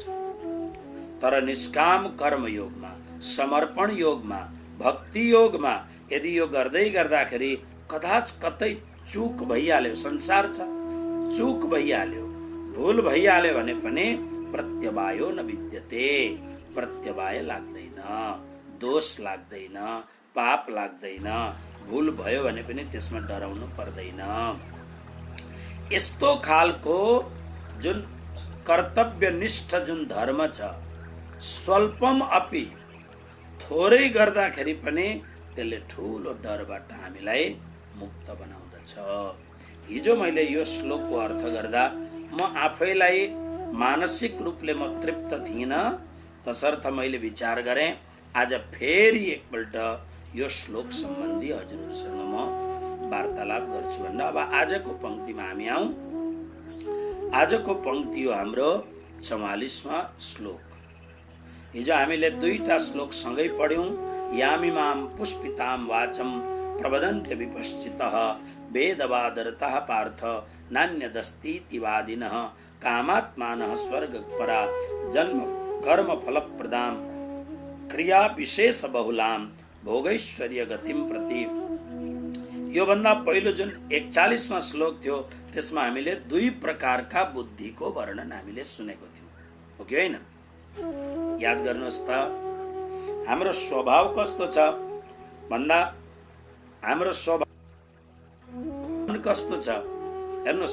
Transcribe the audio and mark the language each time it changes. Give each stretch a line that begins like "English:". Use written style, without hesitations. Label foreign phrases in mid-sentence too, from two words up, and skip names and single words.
Nepali: तर निष्काम कर्म योगमा, समर्पण योगमा, भक्ति योगमा यदि यो गर्दै गर्दाखेरि कदाच कतै चूक भइहाल्यो, संसार छ, चूक भइहाल्यो, भूल भइहाल्यो भने पनि
Sanskrit: प्रत्यवायो न विद्यते,
Nepali: प्रत्यवाय लाग्दैन, दोष लाग्दैन, पाप लाग्दैन। भूल भयो भने पनि त्यसमा डराउनु पर्दैन। यस्तो खालको जुन कर्तव्यनिष्ठ जुन धर्म छ,
Sanskrit: स्वल्पम अपि,
Nepali: थोरै गर्दाखेरि पनि त्यसले ठूलो डरबाट हामीलाई मुक्त बनाउँदछ। हिजो मैले यो श्लोकको अर्थ गर्दा म आफैलाई मानसिक रूपले म तृप्त थिइनँ, तसर्थ मैले विचार गरेँ आज फेरि एकपल्ट यो श्लोक सम्बन्धी हजुरहरूसँग म वार्तालाप गर्छु भन्दा अब आजको पंक्तिमा हामी आउँ। आजको पंक्ति हो हाम्रो 44वां श्लोक। हिजो हामीले दुईटा श्लोक सँगै पढ्यौं।
Sanskrit: यामिमाम पुष्पिताम वाचम प्रवदन्त्य विपश्चितः वेदवादरतः पार्थ नान्यदस्तीति वादिनः कामात्मानः स्वर्गपरा जन्म कर्म फलप्रदाम क्रिया विशेष बहुलाम भोगैश्वर्य गतिम प्रति।
Nepali: यो भन्दा पहिलो जुन 41वां श्लोक थियो त्यसमा हामीले दुई प्रकारका बुद्धिको वर्णन हामीले सुनेको थियौं, हो कि हैन? याद गर्नुहोस् त हाम्रो स्वभाव कस्तो छ भन्दा हाम्रो स्वभाव कस्तो छ हेर्नुस्।